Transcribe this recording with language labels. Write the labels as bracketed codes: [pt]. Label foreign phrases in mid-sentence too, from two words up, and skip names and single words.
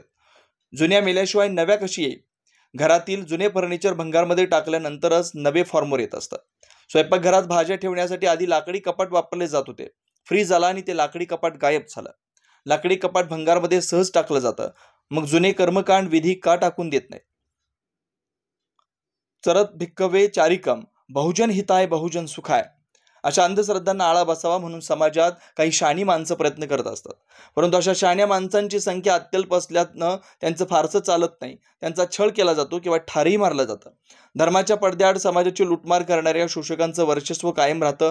[mr] जुन्या मेल्याशिवाय नव्या कशी येईल? घरातील जुने फर्निचर भंगारमध्ये टाकल्यानंतरच नवे फॉर्मवर येत असतात। स्वयंपाकघरात भाज्या ठेवण्यासाठी आधी लाकडी कपाट वापरले जात होते। फ्रीज आला आणि ते लाकडी कपाट गायब झालं। लाकडी कपाट भंगारमध्ये सहज टाकलं जातं। मग जुने कर्मकांड विधी का टाकून देत नाही? [pi] चरत भिक्कवे चारिकम, बहुजन हिताय बहुजन सुखाय [mr] अशा अंधश्रद्धांना आळा बसावा म्हणून समाजात काही शहाणी माणसं प्रयत्न करत असतात। परंतु अशा शहाण्या माणसांची संख्या अत्यल्प असल्यानं त्यांचं फारसं चालत नाही। त्यांचा छळ केला जातो किंवा ठारही मारलं जातं। धर्माच्या पडद्याआड समाजाची लुटमार करणाऱ्या शोषकांचं वर्चस्व कायम राहतं।